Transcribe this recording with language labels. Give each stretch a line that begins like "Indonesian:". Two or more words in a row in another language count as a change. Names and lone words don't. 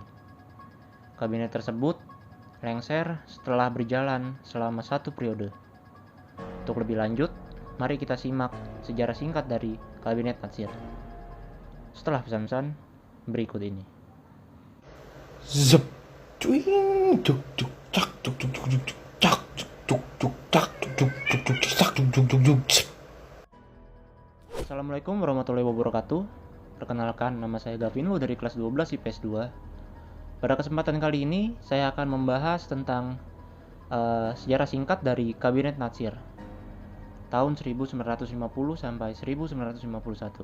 Indonesian: Kabinet tersebut lengser setelah berjalan selama 1 periode. Untuk lebih lanjut, mari kita simak sejarah singkat dari Kabinet Natsir. Setelah pesan-pesan berikut ini. Zep, cuing, cuk cuk cak cuk cuk cuk cuk cak cuk cuk cak cuk cuk cuk cuk cak cuk cuk cuk cuk.
Arabic: السلام عليكم ورحمة الله وبركاته.
Indonesian: Perkenalkan, nama saya Gavin Lu dari kelas 12 IPS 2. Pada kesempatan kali ini, saya akan membahas tentang sejarah singkat dari Kabinet Natsir tahun 1950 sampai 1951.